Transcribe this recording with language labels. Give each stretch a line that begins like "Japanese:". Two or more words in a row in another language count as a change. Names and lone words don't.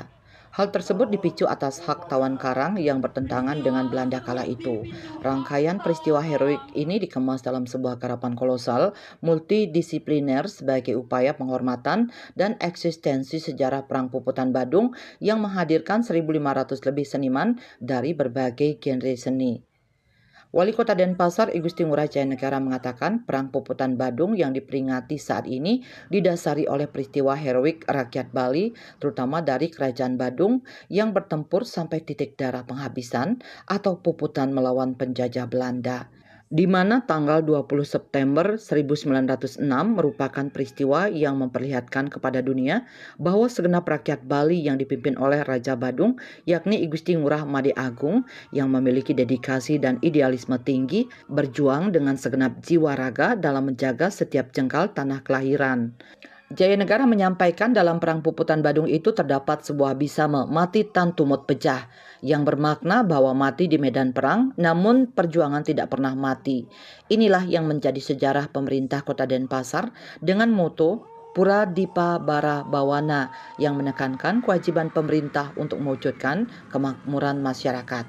Indonesian: Hal tersebut dipicu atas hak tawan karang yang bertentangan dengan Belanda kala itu. Rangkaian peristiwa heroik ini dikemas dalam sebuah garapan kolosal multidisipliner sebagai upaya penghormatan dan eksistensi sejarah Perang Puputan Badung yang menghadirkan 1.500 lebih seniman dari berbagai genre seni. Wali Kota Denpasar, I Gusti Ngurah Jaya Negara mengatakan Perang Puputan Badung yang diperingati saat ini didasari oleh peristiwa heroik rakyat Bali, terutama dari Kerajaan Badung yang bertempur sampai titik darah penghabisan atau puputan melawan penjajah Belanda, di mana tanggal 20 September 1906 merupakan peristiwa yang memperlihatkan kepada dunia bahwa segenap rakyat Bali yang dipimpin oleh Raja Badung, yakni I Gusti Ngurah Made Agung, yang memiliki dedikasi dan idealisme tinggi, berjuang dengan segenap jiwa raga dalam menjaga setiap jengkal tanah kelahiran. Jaya Negara menyampaikan dalam Perang Puputan Badung itu terdapat sebuah bisame
Kawi: mati tan tumut pejah
Indonesian: yang bermakna bahwa mati di medan perang namun perjuangan tidak pernah mati. Inilah yang menjadi sejarah pemerintah Kota Denpasar dengan moto Pura Dipa Bara Bawana yang menekankan kewajiban pemerintah untuk mewujudkan kemakmuran masyarakat.